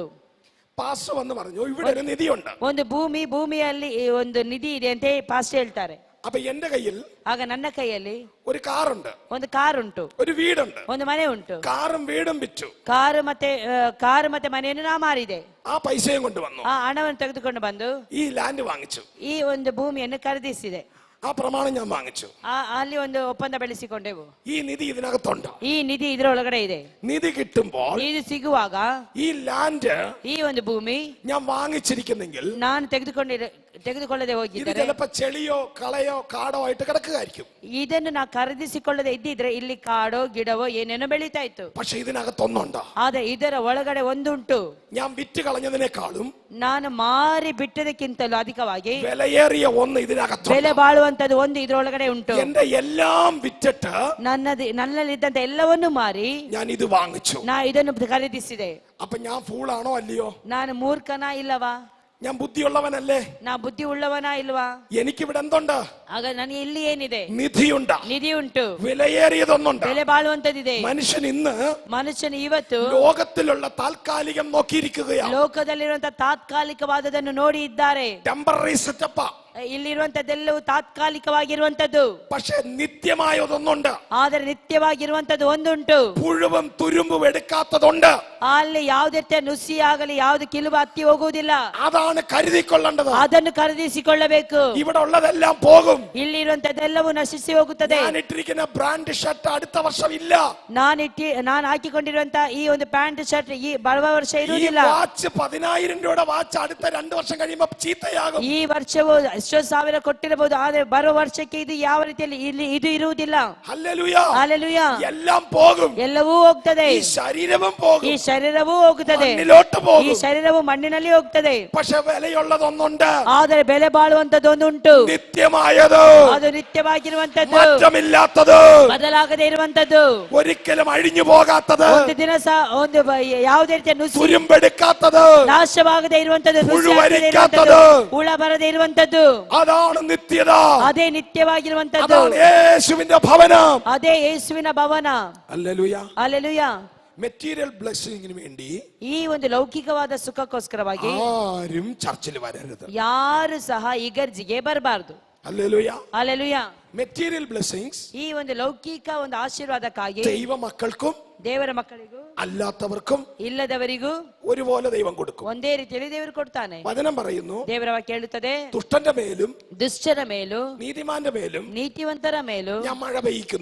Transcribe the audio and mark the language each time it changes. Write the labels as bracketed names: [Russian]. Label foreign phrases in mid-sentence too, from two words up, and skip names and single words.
[Malayalam] പാസ്റ്റർ വന്ന് പറഞ്ഞു, ഇവിടെ ഒരു നിധിയുണ്ട്. [Kannada] ಒಂದು ಭೂಮಿಯಲ್ಲಿ ಒಂದು ನಿಧಿ ಇದೆ ಅಂತ ಪಾಸ್ಟ್ ಹೇಳ್ತಾರೆ. [Malayalam] അപ്പൊ എന്റെ കയ്യിൽ [Kannada] ಆಗ ನನ್ನ ಕೈಯಲ್ಲಿ [Malayalam] ഒരു കാറുണ്ട്, [Kannada] ಒಂದು ಕಾರ್ ಉಂಟು, [Malayalam] ഒരു വീടുണ്ട്. [Kannada] ಒಂದು ಮನೆ ಉಂಟು. [Malayalam] കാറും വീടും വിറ്റു, [Kannada] ಕಾರು ಮತ್ತೆ ಮನೆಯನ್ನು ನಾ ಮಾರಿದೆ. [Malayalam] ആ പൈസയും കൊണ്ടുവന്നു, [Kannada] ಆ ಹಣವನ್ನು ತೆಗೆದುಕೊಂಡು ಬಂದು [Malayalam] ഈ ലാൻഡ് വാങ്ങിച്ചു, [Kannada] ಈ ಒಂದು ಭೂಮಿಯನ್ನು ಖರೀದಿಸಿದೆ. [Malayalam] ആ പ്രമാണം ഞാൻ വാങ്ങിച്ചു. [Kannada] ಅಲ್ಲಿ ಒಂದು ಒಪ್ಪಂದ ಬೆಳೆಸಿಕೊಂಡೆವು. [Malayalam] ഈ നിധി ഇതിനകത്തുണ്ട്. [Kannada] ಈ ನಿಧಿ ಇದರೊಳಗಡೆ ಇದೆ. [Malayalam] നിധി കിട്ടുമ്പോൾ [Kannada] ಇದು ಸಿಗುವಾಗ [Malayalam] ഈ ലാൻഡ് [Kannada] ಈ ಒಂದು ಭೂಮಿ [Malayalam] ഞാൻ വാങ്ങിച്ചിരിക്കുന്നെങ്കിൽ [Kannada] ನಾನು ತೆಗೆದುಕೊಳ್ಳದೆ [Malayalam] ഇത് [Kannada] ಹೋಗಿದ್ದರೆ [Malayalam] ചിലപ്പോ ചെളിയോ കളയോ കാടോ ആയിട്ട് കിടക്കുകയായിരിക്കും. [Kannada] ಇದನ್ನು ನಾ ಖರೀದಿಸಿಕೊಳ್ಳದೆ ಇದ್ದಿದ್ರೆ ಇಲ್ಲಿ ಕಾಡೋ ಗಿಡವೋ ಏನೇನೋ ಬೆಳೀತಾ ಇತ್ತು. [Malayalam] പക്ഷെ ഇതിനകത്തൊന്നുണ്ട്. [Kannada] ಆದ್ರೆ ಇದರ ಒಳಗಡೆ ಒಂದುಂಟು. [Malayalam] ഞാൻ വിറ്റ് കളഞ്ഞതിനേക്കാളും [Kannada] ನಾನು ಮಾರಿ ಬಿಟ್ಟದಕ್ಕಿಂತಲೂ ಅಧಿಕವಾಗಿ [Malayalam] വിലയേറിയ ഒന്ന് ഇതിനകത്തുണ്ട്. [Kannada] ಬೆಲೆ ಬಾಳುವಂತದ್ದು ಒಂದು ಇದರೊಳಗಡೆ ಉಂಟು. [Malayalam] എന്റെ എല്ലാം വിറ്റിട്ട് [Kannada] ನನ್ನಲ್ಲಿದ್ದಂತ ಎಲ್ಲವನ್ನೂ ಮಾರಿ [Malayalam] ഞാൻ ഇത് വാങ്ങിച്ചു. [Kannada] ನಾ ಇದನ್ನು ಖರೀದಿಸಿದೆ. [Malayalam] അപ്പൊ ഞാൻ ഫൂളാണോ അല്ലയോ? [Kannada] ನಾನು ಮೂರ್ಖನಾ ಇಲ್ಲವಾ? [Malayalam] ഞാൻ ബുദ്ധിയുള്ളവനല്ലേ? [Kannada] ನಾ ಬುದ್ಧಿ ಉಳ್ಳವನಾ ಇಲ್ವಾ? [Malayalam] എനിക്കിവിടെ എന്തുണ്ട്? [Kannada] ಆಗ ನನಗೆ ಇಲ್ಲಿ ಏನಿದೆ? [Malayalam] നിധിയുണ്ട്, [Kannada] ನಿಧಿ ಉಂಟು, [Malayalam] വിലയേറിയതൊന്നുണ്ട്. [Kannada] ಬೆಲೆ ಬಾಳುವಂತದಿದೆ. [Malayalam] മനുഷ്യൻ ഇന്ന് [Kannada] ಇವತ್ತು [Malayalam] ലോകത്തിലുള്ള താൽക്കാലികം നോക്കിയിരിക്കുകയാണ്. [Kannada] ಲೋಕದಲ್ಲಿರುವಂತಹ ತಾತ್ಕಾಲಿಕವಾದದನ್ನು ನೋಡಿ ಇದ್ದಾರೆ. [English] temporary setup. [Kannada] ಇಲ್ಲಿರುವಂತದ್ದೆಲ್ಲವೂ ತಾತ್ಕಾಲಿಕವಾಗಿರುವಂತದ್ದು. [Malayalam] പക്ഷെ നിത്യമായതൊന്നുണ്ട്. [Kannada] ಆದರೆ ನಿತ್ಯವಾಗಿರುವಂತದ್ದು ಒಂದುಂಟು. [Malayalam] പുഴുവും തുരുമ്പും എടുക്കാത്തതുണ്ട്. [Kannada] ಅಲ್ಲಿ ಯಾವುದೇ ನುಸಿ ಆಗಲಿ ಯಾವ್ದು ಕಿಲುಬು ಹತ್ತಿ ಹೋಗುವುದಿಲ್ಲ. [Malayalam] അതാണ് ಕരുതിಕೊಳ್ಳേണ്ടത്. [Kannada] ಅದನ್ನು ಖರೀದಿಸಿಕೊಳ್ಳಬೇಕು. [Malayalam] ഇവിടെ ഉള്ളതെല്ലാം പോകും. [Kannada] ಇಲ್ಲಿರುವಂತದ್ದೆಲ್ಲವೂ ನಶಿಸಿ ಹೋಗುತ್ತದೆ. [Malayalam] ഞാൻ ഇട്ടിരിക്കുന്ന [English] brand shirt [Malayalam] അടുത്ത വർഷം ഇല്ല. [Kannada] ನಾನು ಹಾಕಿಕೊಂಡಿರುವಂತಹ ಈ ಒಂದು [English] pant shirt [Kannada] ಈ ಬರುವ ವರ್ಷ ಇರುವುದಿಲ್ಲ. [Malayalam] ഈ വാച്ച് 10,000 രൂപയുടെ വാച്ച് അടുത്ത 2 വർഷം കഴിയുമ്പോൾ ചീത്തയാകും. [Kannada] ಈ ವರ್ಷವು ಎಷ್ಟೋ ಸಾವಿರ ಕೊಟ್ಟಿರಬಹುದು, ಆದ್ರೆ ಬರುವ ವರ್ಷಕ್ಕೆ ಇದು ಯಾವ ರೀತಿಯಲ್ಲಿ ಇದು ಇರುವುದಿಲ್ಲ. [Malayalam] ഹല്ലേലൂയ, [Kannada] ಹಲ್ಲೆಲೂಯ. [Malayalam] എല്ലാം പോകും. [Kannada] ಎಲ್ಲವೂ ಹೋಗ್ತದೆ. [Malayalam] ഈ ശരീരവും പോകും. [Kannada] ಈ ಶರೀರವೂ ಹೋಗುತ್ತದೆ. [Malayalam] മണ്ണിലോട്ട് പോകും. [Kannada] ಈ ಶರೀರವು ಮಣ್ಣಿನಲ್ಲಿ ಹೋಗ್ತದೆ. [Malayalam] പക്ഷെ വിലയുള്ളതൊന്നുണ്ട്. [Kannada] ಆದರೆ ಬೆಲೆ ಬಾಳುವಂತದ್ದೊಂದುಂಟು. [Malayalam] നിത്യമായത്, [Kannada] ಅದು ನಿತ್ಯವಾಗಿರುವಂತದ್ದು, [Malayalam] മാറ്റമില്ലാത്തത്, [Kannada] ಬದಲಾಗದೆ ಇರುವಂತದ್ದು, [Malayalam] ഒരിക്കലും അഴിഞ്ഞു പോകാത്തത്, [Kannada] ಒಂದು ದಿನ ಸಹ ಒಂದು ಯಾವುದೇ ರೀತಿಯ ನುಸಿ [Malayalam] തുരുമ്പെടുക്കാത്തത്, [Kannada] ನಾಶವಾಗದೆ ಇರುವಂತದ್ದು, [Malayalam] പുഴുവരിക്കാത്തത്, [Kannada] ಹುಳ ಬರದೆ ಇರುವಂತದ್ದು, [Malayalam] അതാണ് നിത്യത. [Kannada] ಅದೇ ನಿತ್ಯವಾಗಿರುವಂತದ್ದು. [Malayalam] അതാണ് യേശുവിന്റെ ഭവനം. [Kannada] ಅದೇ ಯೇಸುವಿನ ಭವನ. [Malayalam] ഹല്ലേലൂയ. [Kannada] ಹಲ್ಲೆಲೂಯ. [English] material blessing [Malayalam] വേണ്ടി [Kannada] ಈ ಒಂದು ಲೌಕಿಕವಾದ ಸುಖಕ್ಕೋಸ್ಕರವಾಗಿ [Malayalam] ആരും ചർച്ചിൽ വരരുത്. [Kannada] ಯಾರು ಸಹ ಇಗರ್ಜಿಗೆ ಬರಬಾರದು. [Malayalam] ഹല്ലേലൂയ. [Kannada] ಹಲ್ಲೆಲೂಯ. [English] material blessings [Kannada] ಈ ಒಂದು ಲೌಕಿಕ ಒಂದು ಆಶೀರ್ವಾದಕ್ಕಾಗಿ [Malayalam] ദൈവ മക്കൾക്കും [Kannada] ದೇವರ ಮಕ್ಕಳಿಗೂ [Malayalam] അല്ലാത്തവർക്കും [Kannada] ಇಲ್ಲದವರಿಗೂ [Malayalam] ഒരുപോലെ ദൈവം കൊടുക്കും. [Kannada] ಒಂದೇ ರೀತಿಯಲ್ಲಿ ದೇವರು ಕೊಡ್ತಾನೆ. [Malayalam] വചനം പറയുന്നു, [Kannada] ದೇವರ ವಾಕ್ಯ ಹೇಳುತ್ತದೆ, [Malayalam] ദുഷ്ടന്റെ മേലും [Kannada] ದುಷ್ಟರ ಮೇಲೂ [Malayalam] നീതിമാന്റെ മേലും [Kannada] ನೀತಿವಂತರ ಮೇಲೂ [Malayalam] ഞാൻ മഴ പെയ്യിക്കുന്നു.